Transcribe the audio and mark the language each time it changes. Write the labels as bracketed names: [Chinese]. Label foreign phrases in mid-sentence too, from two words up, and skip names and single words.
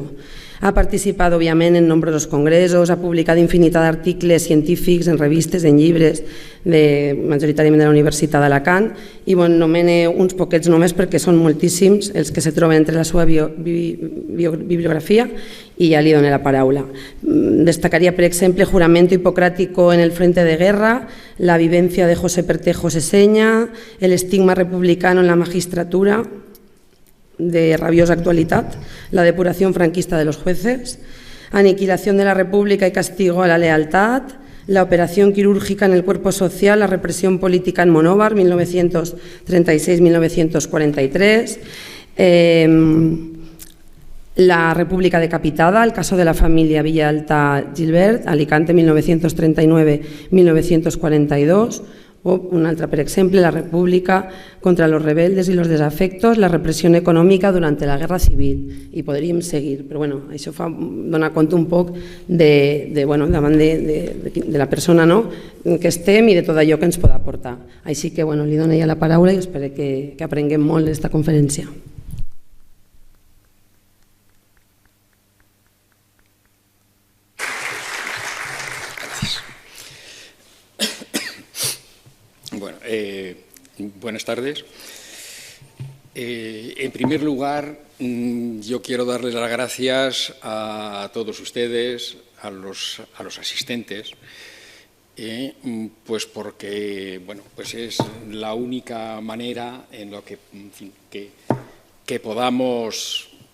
[Catalan] Ha participat, òbviament, en nombrosos congressos, ha publicat infinitat d'articles científics en revistes, en llibres, majoritàriament de la Universitat d'Alacant, i nomene uns poquets només perquè són moltíssims els que se troben entre la seva bibliografia i ja li dono la paraula. Destacaria, per exemple, Juramento Hipocrático en el Frente de Guerra, La vivencia de José Pertejo Seseña, El estigma republicano en la magistratura, de rabiosa actualitat, La depuración franquista de los jueces, Aniquilación de la República y castigo a la lealtad, La operación quirúrgica en el cuerpo social, la represión política en Monóvar, 1936-1943, La República decapitada, el caso de la familia Villalta Gilbert, Alicante, 1939-1942, o una altra, per exemple, La República contra los rebeldes y los desafectos, la represión econòmica durante la guerra civil. I podríem seguir, però això dona compte un poc davant de la persona que estem i de tot allò que ens pot aportar. Així que li dono ja la paraula i espero que aprenguem molt d'esta conferència. [Spanish] Buenas tardes. En primer lugar, yo quiero darles las gracias a todos ustedes, a los asistentes, pues porque es la única manera en la que podamos